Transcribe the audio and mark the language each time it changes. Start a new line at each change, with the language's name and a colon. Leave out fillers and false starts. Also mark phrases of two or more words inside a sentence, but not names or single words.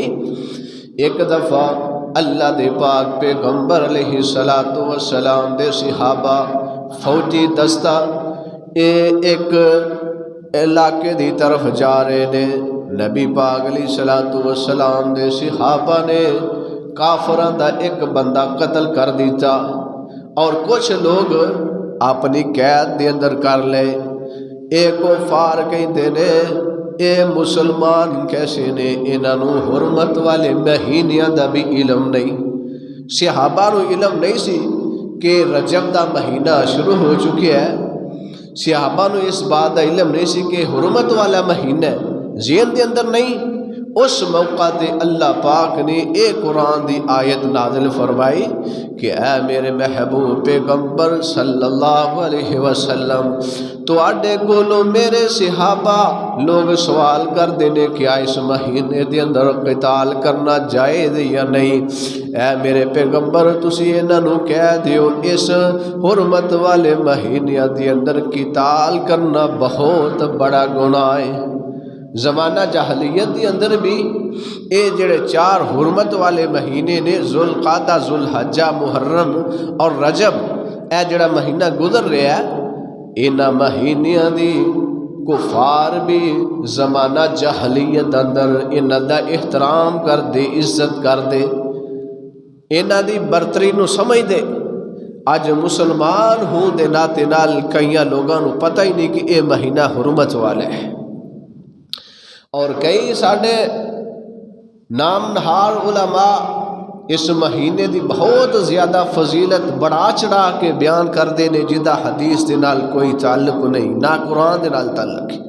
Punjabi: ایک دفعہ اللہ دے پاک پیغمبر
Arabic: علیہ السلام
Punjabi: دے صحابہ فوجی دستہ ایک علاقے دی طرف جا رہے نے، نبی پاک
Arabic: علیہ السلام
Punjabi: دے صحابہ نے کافراں دا ایک بندہ قتل کر دیتا اور کچھ لوگ اپنی قید دے اندر کر لے۔ اے کفار کہندے نے اے مسلمان کیسے نے، انہاں نوں حرمت والے مہینیاں دا بھی علم نہیں۔ صحابہ نوں علم نہیں سی کہ رجب دا مہینہ شروع ہو چکا ہے، صحابہ نوں اس بات دا علم نہیں سی کہ حرمت والا مہینہ ہے، ذہن دے اندر نہیں۔ اس موقع تے اللہ پاک نے ایک قرآن دی آیت نازل فرمائی کہ اے میرے محبوب پیغمبر
Arabic: صلی اللہ علیہ وسلم
Punjabi: تو آڈے کولوں میرے صحابہ لوگ سوال کر دینے کیا اس مہینے دے اندر قتال کرنا جائز یا نہیں، اے میرے پیغمبر تسی انہاں نوں کہہ دیو اس حرمت والے مہینے دے اندر قتال کرنا بہت بڑا گناہ ہے۔ زمانہ جاہلیت دی اندر بھی اے جڑے 4 حرمت والے مہینے نے ذوالقعدہ، ذوالحجہ، محرم اور رجب، اے جڑا مہینہ گزر رہا ہے انہاں مہینیاں دی کفار بھی زمانہ جاہلیت اندر انہاں دا احترام کر دے، عزت کر دے، انہاں دی برتری نو سمجھ دے۔ اج مسلمان ہوں دے ناتے نال کئیاں لوگاں نو پتہ ہی نہیں کہ اے مہینہ حرمت والا ہے، اور کئی ساڈے نام نہار علماء اس مہینے دی بہت زیادہ فضیلت بڑا چڑھا کے بیان کر دے نے جدا حدیث دے نال کوئی تعلق نہیں، نہ قرآن دے نال تعلق ہے۔